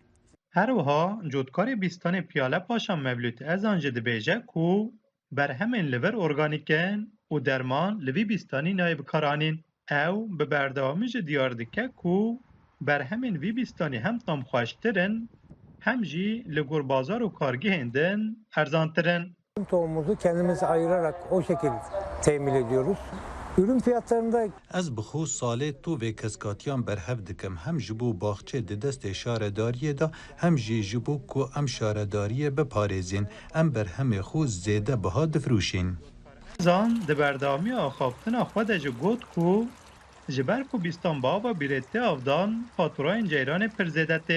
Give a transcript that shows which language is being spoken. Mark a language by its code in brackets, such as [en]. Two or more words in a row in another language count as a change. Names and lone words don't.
[ku] Her wiha cotkarê bîstanê Piyale Paşa Mevlût Ezan jî dibêje ku berhemên li vir organîkin û derman li vî bîstanî nayê bikaranîn. Ew bi berdewamî jî diyar dike ku berhemên vî bîstanî hem tam xweştirin hem jî li gor bazar û kargehên din erzantirin. [tr] Tohumumuzu kendimiz ayırarak o şekil temin ediyoruz. Ürün fiyatlarında [ku] Ez bi xwe salê tu vê keskatiyan berhev dikim hem ji bo baxçe di destê şaredariyê de hem jî ji bo ku em şaredariyê biparêzin em berhemê xwe zêde biha difrûşîn. Zan di berdewamiya axaftina xwe de ji got ku ji ber ku bîstan bi ava bîrê tê avdan faturayên ceyranê pir zêde tên.